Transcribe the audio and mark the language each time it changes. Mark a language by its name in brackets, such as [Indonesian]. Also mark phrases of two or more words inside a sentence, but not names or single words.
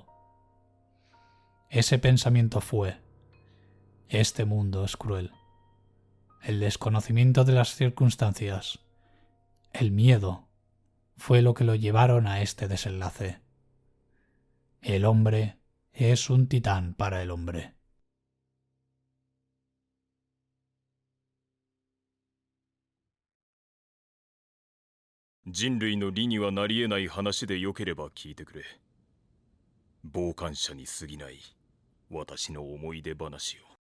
[Spanish] Ese pensamiento fue: este mundo es cruel. El desconocimiento de las circunstancias, el miedo, fue lo que lo llevaron a este desenlace. El hombre es un titán para el hombre. [Japanese] 人類の理にはなり得ない話でよければ聞いてくれ。傍観者に過ぎない私の思い出話を。